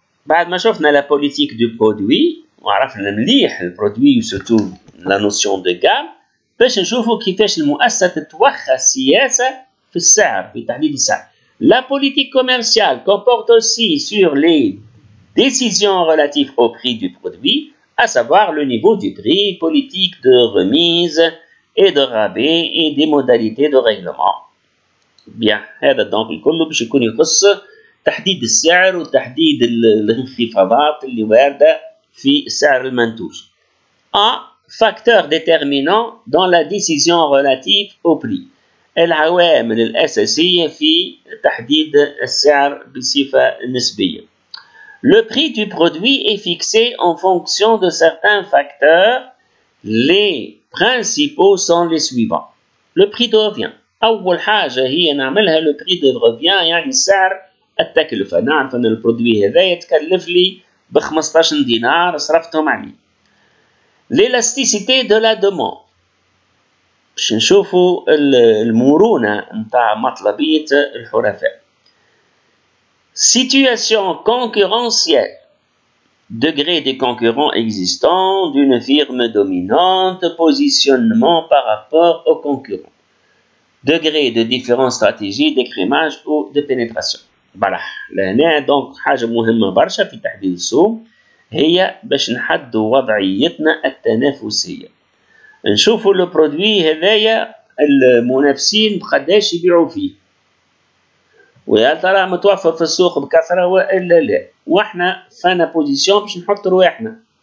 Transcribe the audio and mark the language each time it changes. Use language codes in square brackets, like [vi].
[ar] بعد ما شفنا [fr] la politique du produit [ar] وعرفنا مليح البرودوي وسورتو لا نوسيون دو غام، باش نشوفوا كيفاش المؤسسة تتوخى السياسة في السعر في تحديد السعر. [fr] La politique commerciale comporte aussi sur les décisions relatives au prix du produit, à savoir le niveau du prix, politique de remise et de rabais et des modalités de règlement. [ar] Bien, هذا دونك الكل باش يكون يخص تحديد السعر وتحديد الانخفاضات اللي واردة في سعر المنتوج. [fr] Un facteur déterminant dans la décision relative au prix. [ar] العوامل الأساسية في تحديد السعر بصفة نسبية. [fr] Le prix du produit est fixé en fonction de certains facteurs. Les principaux sont les suivants. Le prix de revient. [ar] أول حاجة هي نعملها [fr] le prix de revient، [ar] يعني سعر التكلفة. نعرف أن البرودوي هذا يتكلف لي ب 15 دينار صرفتهم عليه. [fr] L'élasticité de la demande. [ar] باش نشوفوا المرونة نتاع مطلبية الحرفاء. [fr] Situation concurrentielle. Degré des concurrents existants d'une firme dominante, positionnement par rapport aux concurrents. Degré de différentes stratégies d'écrémage ou de pénétration. [ar] فوالا لهنا دونك حاجة مهمة برشا في تحديد السوق هي باش نحدوا وضعيتنا التنافسية. نشوفوا لو برودوي هذايا المنافسين بقداش يبيعوا فيه، ويا ترى متوفر في السوق بكثرة والا لا، واحنا فانا بوزيسيون باش نحط رواحنا.